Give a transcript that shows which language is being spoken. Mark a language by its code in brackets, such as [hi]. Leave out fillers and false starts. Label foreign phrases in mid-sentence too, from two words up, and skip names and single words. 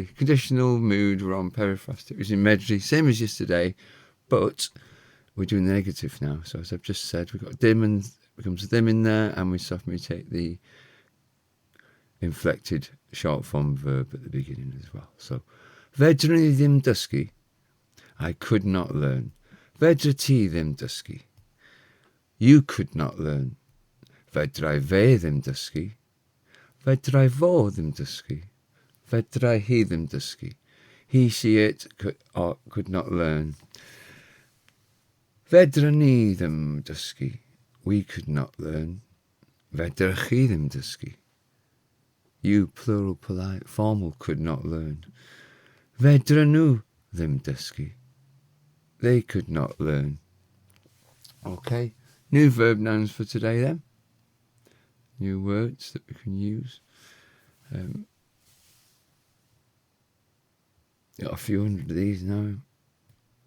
[en] Conditional, mood, we're on periphrastic, it was in medru, same as yesterday, but we're doing the negative now. So as I've just said, we've got dim and becomes them in there, and we soft mutate the inflected short form verb at the beginning as well. So, [cy] Fedrwn I Ddim Dysgu. [en] I could not learn. [cy] Fedra ti ddim dysgu. [en] You could not learn. [cy] Fedrai fe ddim dysgu. Fedrai fo ddim dysgu. Fedrai hi ddim dysgu. [en] He, she, it could not learn. [cy] Fedrwn ni ddim dysgu. [en] We could not learn. [cy] Fedrwch chi ddim dysgu. [en] You, plural, polite, formal, could not learn. [cy] Fedrwn nhw ddim dysgu. [en] They could not learn. Okay. New verb nouns for today then. New words that we can use. Got a few hundred of these now.